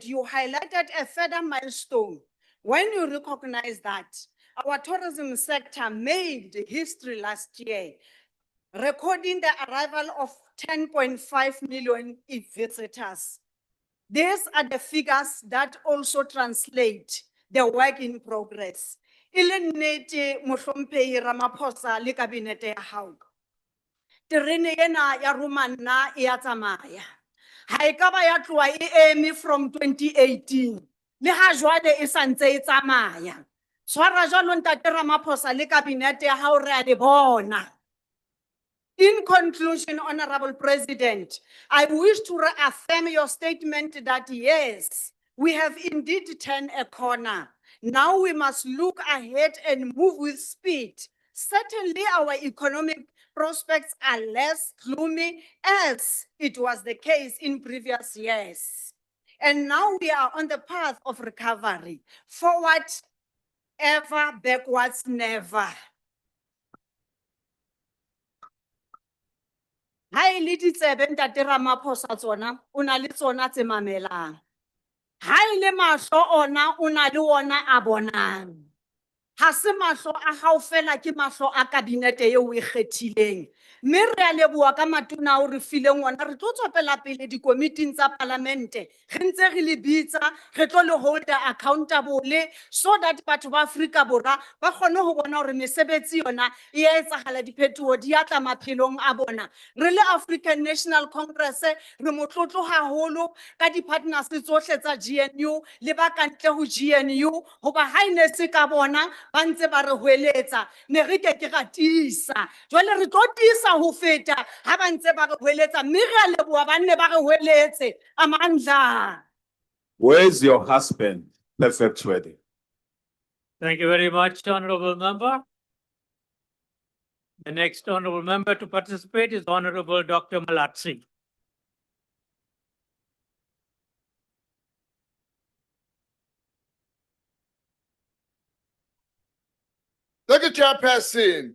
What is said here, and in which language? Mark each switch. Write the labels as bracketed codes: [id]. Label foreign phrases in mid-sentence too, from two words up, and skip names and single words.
[en] You highlighted a further milestone when you recognize that our tourism sector made history last year, recording the arrival of 10.5 million visitors. These are the figures that also translate the work in progress. [st] Ilenete Mohlompehi Ramaphosa le kabinete ya hao. Terene ena ya Romana e a tsamaya. Ha e ka ba ya tloha e eme from 2018. Le ha jwale e santse e tsamaya. Tshwara jwalo ntate Ramaphosa le kabinete ya hao re a le bona. [en] In conclusion, Honorable President, I wish to reaffirm your statement that yes, we have indeed turned a corner. Now we must look ahead and move with speed. Certainly our economic prospects are less gloomy as it was the case in previous years. And now we are on the path of recovery. Forward ever, backwards never. [st] Ha e le ditsebe ntate Ramaphosa tsona o na le tsona tse mamelang. Ha e le mahlo ona o na le ona a bonang. Ha se mahlo a hao fela ke mahlo a kabinete eo o e kgethileng. Mme re a leboha ka matona ao re fileng ona, re tlo tswela pele dikomiting tsa palamente, re ntse re le bitsa, re tlo le [en] hold accountable so that [st] batho ba Afrika Borwa ba kgone ho bona hore mesebetsi yona e etsahala, diphetoho di a tla maphelong a bona. Re le African National Congress re motlotlo haholo ka di-partners tsohle tsa GNU le ba kantle ho GNU hoba ha e ne se ka bona ba ntse ba re hweletsa ne re ke ra tiisa. Jwale re tlo tiisa ho feta ha ba ntse ba re hweletsa, mme re a leboha ba nne ba re hweletse. Amandla. [en] Where's your husband? Perfect wedding. Thank you very much, Honorable Member. The next Honorable Member to participate is Honorable Dr. Malatsi. Thank you, Chairperson.